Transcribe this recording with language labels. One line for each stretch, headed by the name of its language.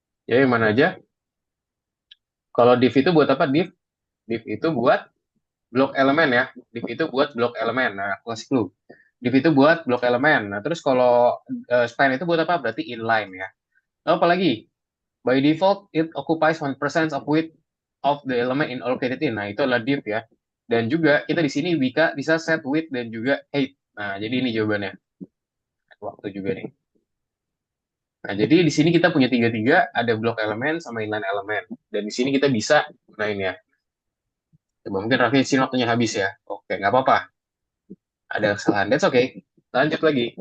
Indonesian: Ya, yang mana aja? Kalau div itu buat apa? Div itu buat blok elemen ya. Div itu buat blok elemen. Nah, aku kasih clue. Div itu buat blok elemen. Nah, terus kalau span itu buat apa? Berarti inline ya. Lalu apa lagi?
English: By default, it occupies 1% of width of the element in allocated in.
Indonesian: Nah, itu adalah div ya. Dan juga kita di sini bisa set width dan juga height. Nah, jadi ini jawabannya. Waktu juga nih. Nah, jadi di sini kita punya tiga-tiga, ada blok elemen sama inline elemen. Dan di sini kita bisa gunain ya. Coba mungkin Raffi di sini waktunya habis ya. Oke, nggak apa-apa. Ada kesalahan.
English: That's okay.
Indonesian: Lanjut lagi.